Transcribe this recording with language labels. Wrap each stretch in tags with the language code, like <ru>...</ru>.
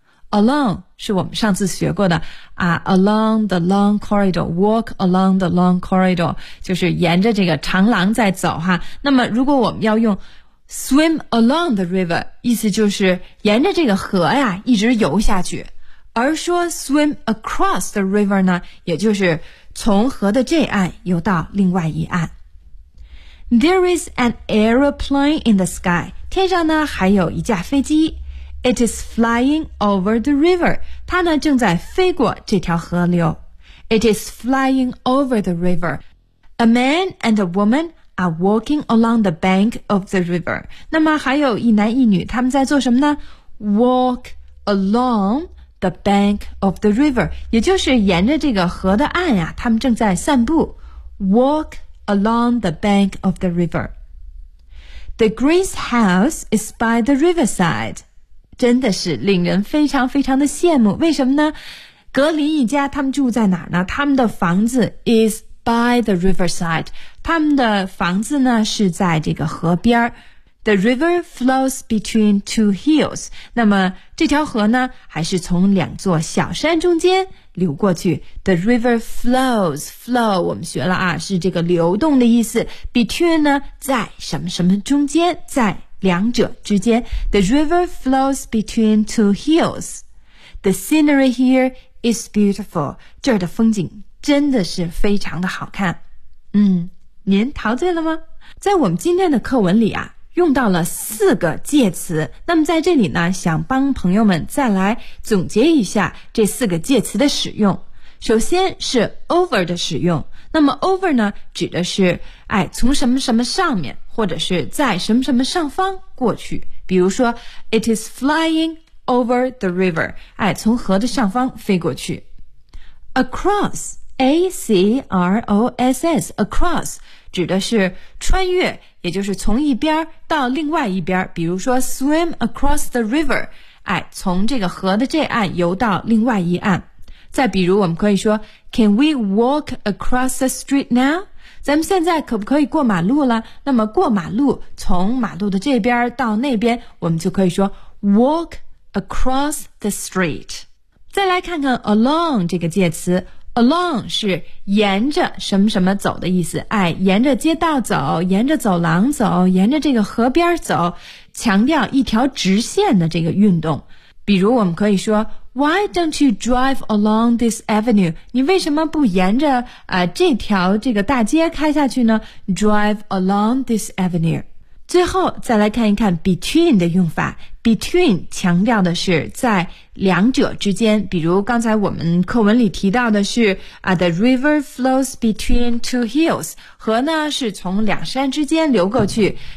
<zh>along 是我们上次学过的啊，</zh> <en>along the long corridor，</en> <zh>walk along the long corridor 就是沿着这个长廊在走哈。那么如果我们要用</zh> <en>Swim along the river，</en> <zh>意思就是沿着这个河呀一直游下去。而说</zh> <en>swim across the river</en> <zh>呢，也就是从河的这岸游到另外一岸。</zh> <en>There is an aeroplane in the sky，</en> <zh>天上呢还有一架飞机。</zh> <en>It is flying over the river，</en> <zh>它呢正在飞过这条河流。</zh> <en>It is flying over the river。 A man and a womanare walking along the bank of the river.</en> <zh>那么还有一男一女，他们在做什么呢？</zh> <en>Walk along the bank of the river，</en> <zh>也就是沿着这个河的岸呀，他们正在散步。</zh> <en>Walk along the bank of the river. The Green's house is by the riverside.</en> <zh>真的是令人非常非常的羡慕。为什么呢？格林一家他们住在哪儿呢？他们的房子</zh> <en>is by the riverside。</en> <zh>他们的房子呢是在这个河边。</zh> <en>The river flows between two hills.</en> <zh>那么这条河呢还是从两座小山中间流过去。</zh> <en>The river flows,</en> <zh>flow 我们学了啊，是这个流动的意思。 Between 呢在什么什么中间，在两者之间。</zh> <en>The river flows between two hills. The scenery here is beautiful.</en> <zh>这儿的风景真的是非常的好看。您陶醉了吗？在我们今天的课文里啊，用到了四个介词。那么在这里呢，想帮朋友们再来总结一下这四个介词的使用。首先是 over 的使用。那么 over 呢，指的是从什么什么上面，或者是在什么什么上方过去。比如说</zh> <en>It is flying over the river，</en> <zh>从河的上方飞过去。 Across A-C-R-O-S-S Across 指的是穿越，也就是从一边到另外一边。比如说</zh> <en>Swim across the river，</en> <zh>从这个河的这岸游到另外一岸。再比如我们可以说</zh> <en>Can we walk across the street now？</en> <zh>咱们现在可不可以过马路了？那么过马路，从马路的这边到那边，我们就可以说</zh> <en>Walk across the street。</en> <zh>再来看看 along 这个介词。 along 是沿着什么什么走的意思，哎，沿着街道走，沿着走廊走，沿着这个河边走，强调一条直线的这个运动。比如我们可以说</zh> <en>Why don't you drive along this avenue?</en> <zh>你为什么不沿着这条这个大街开下去呢？</zh> <en>Drive along this avenue。</en> <zh>最后再来看一看 between 的用法。Between 强调的是在两者之间，比如刚才我们课文里提到的是</zh> <en>The river flows between two hills，</en> <zh>河呢是从两山之间流过去。</zh>